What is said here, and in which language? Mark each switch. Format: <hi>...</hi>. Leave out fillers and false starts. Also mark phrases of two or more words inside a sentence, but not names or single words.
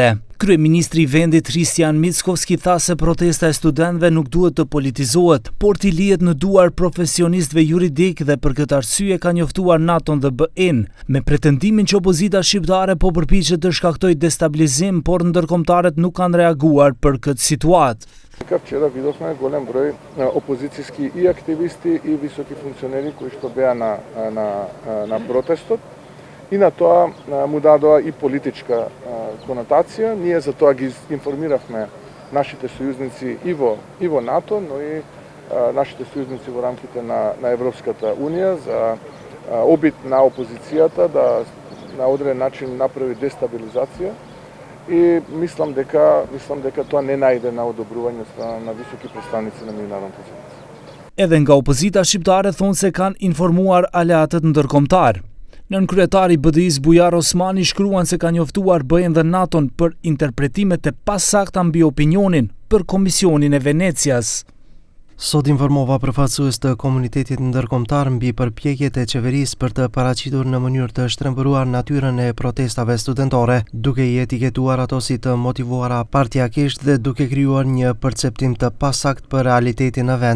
<sq>Kryeministri i vendit Hristijan Mickovski tha se protesta e studentëve nuk duhet të politizohet, por t'i lihet në duar profesionistëve juridik dhe për këtë arsye ka njoftuar NATO-n dhe BE-n, me pretendimin që opozita shqiptare po përpiqet të shkaktojë destabilizim, por ndërkombëtarët nuk kanë reaguar për këtë situatë.</sq> <mk>Вчера видовме голем број опозицијски и активисти и високи функционери кои што беа на протестот и на тоа му дадоа и политичка конотација. Ние за тоа ги информиравме нашите сојузници и во НАТО, но и нашите сојузници во рамките на Европската Унија за обид на опозицијата да на одреден начин направи дестабилизација. И мислам дека тоа не најде на одобрување на високи представници на меѓународната заедница.</mk> <sq>Edhe nga opozita shqiptare thonë se kanë informuar aleatët ndërkombëtar. Nënkryetari i BDI-s Bujar Osmani shkruan se ka njoftuar BE-n dhe NATO-n për interpretimet e pasakta mbi opinionin për Komisionin e Venecias. Sot informova përfaqësues të komunitetit ndërkombëtar mbi përpjekjet e qeverisë për të paraqitur në mënyrë të shtrembëruar natyrën e protestave studentore, duke i etiketuar ato si të motivuara partiakisht dhe duke krijuar një perceptim të pasakt për realitetin në vend.</sq>